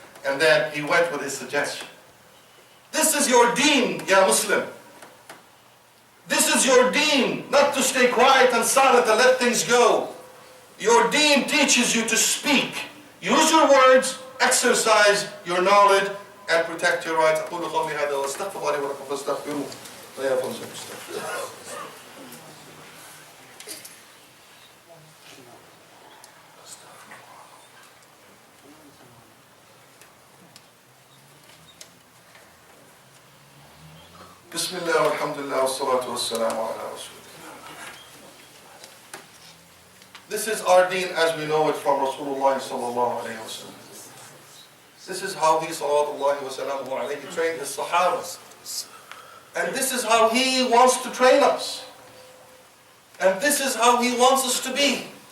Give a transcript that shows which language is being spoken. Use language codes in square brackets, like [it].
[en] And then he went with his suggestion. This is your deen, ya Muslim. This is your deen, not to stay quiet and silent and let things go. Your deen teaches you to speak. Use your words, exercise your knowledge, and protect your rights. [ar] أقول قولي هذا وأستغفر الله لي ولكم فاستغفروه ويا فوز المستغفرين. بسم الله والحمد لله والصلاة والسلام على رسول الله. [en] This is our deen as we know it from Rasulullah sallallahu alayhi wa sallam. This is how he sallallahu alayhi trained his Sahabas. And this is how he wants to train us. And this is how he wants us to be.